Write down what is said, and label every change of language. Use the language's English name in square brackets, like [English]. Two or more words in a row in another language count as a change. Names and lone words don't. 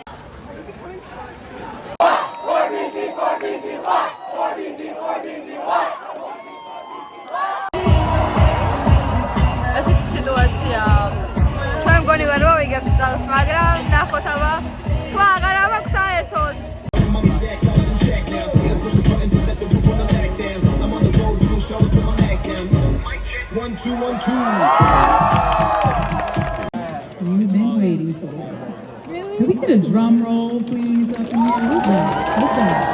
[Georgian] ესეთი სიტუაცია ჩვენ მგონი ვერ მოვიგებთ წელს, მაგრამ ნახოთ აბა თუ აღარა მაქვს საერთოდ. [English] We've been waiting for this. Can we get a drum roll, please, up in here? Who's that? Who's that?